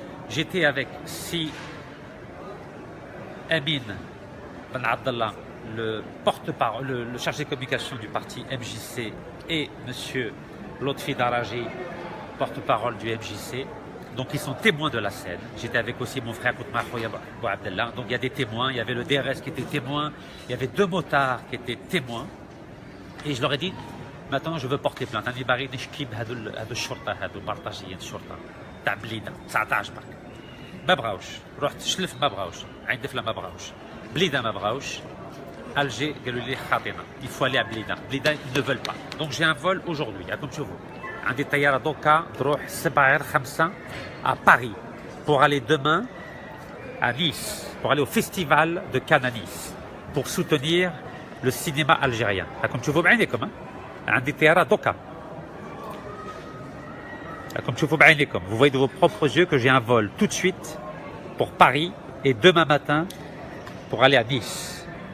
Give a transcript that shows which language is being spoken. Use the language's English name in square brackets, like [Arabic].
[French] J'étais avec Si Amin Ben Abdallah, le porte-parole, le chargé de communication du parti MJC, et monsieur Lotfi Daraji, porte-parole du MJC. Donc ils sont témoins de la scène. J'étais avec aussi mon frère Koutmar Bou Abdallah. Donc il y a des témoins, il y avait le DRS qui était témoin, il y avait 2 motards qui étaient témoins. Et je leur ai dit, maintenant je veux porter plainte. [Arabic] أنا باغي نشكي بهذو الشرطة هذو بارطاجيين الشرطة تاع بليدة 19 برك. ما بغاوش، رحت شلف ما بغاوش، عين دفلة ما بغاوش، بليدة ما بغاوش. Alger قالوا لي خاطينا. [French] Il faut aller à Blida. Blida ils ne veulent pas. Donc j'ai un vol aujourd'hui, comme tu vois. [Arabic] عندي طيارة دوكا تروح [French] 7/5 à Paris pour aller demain à Nice, pour aller au festival de Cannes à Nice, pour soutenir le cinéma algérien. Comme tu vois [Arabic] بعينيكم عندي طيارة دوكا. [French] Comme tu vois [Arabic] بعينيكم, [French] vous voyez de vos propres yeux que j'ai un vol tout de suite pour Paris et demain matin pour aller à Nice.